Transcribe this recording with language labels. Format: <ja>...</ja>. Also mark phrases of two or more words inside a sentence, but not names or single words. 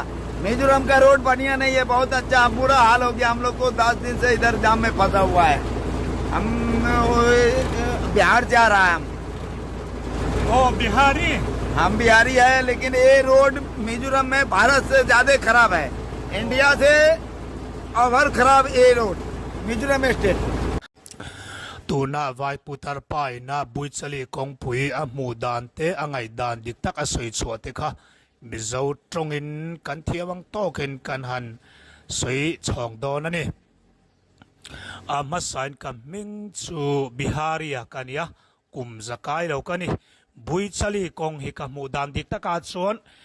<hi>मिजोरम का रोड बढ़िया नहीं है, बहुत अच्छा। बुरा हाल हो गया, हम लोग को 10 दिन से इधर जाम में फंसा हुआ है। हम बिहार जा रहा है। ओ बिहारी। हम बिहारी है, लेकिन ये रोड मिजोरम में भारत से ज्यादा खराब है। इंडिया से ओवर खराब ये रोड मिजोरम स्टेट।</hi> <lus>tuna vai putar pai na buichali kong pui a mu dan te angai dan dik tak a soi chuate kha mizo tongin kan thiawang token kan han soi chong don ani ama sign kam ming chu biharia kania kum zakai lo kani buichali kong hi ka mu dan dik tak a chon</lus>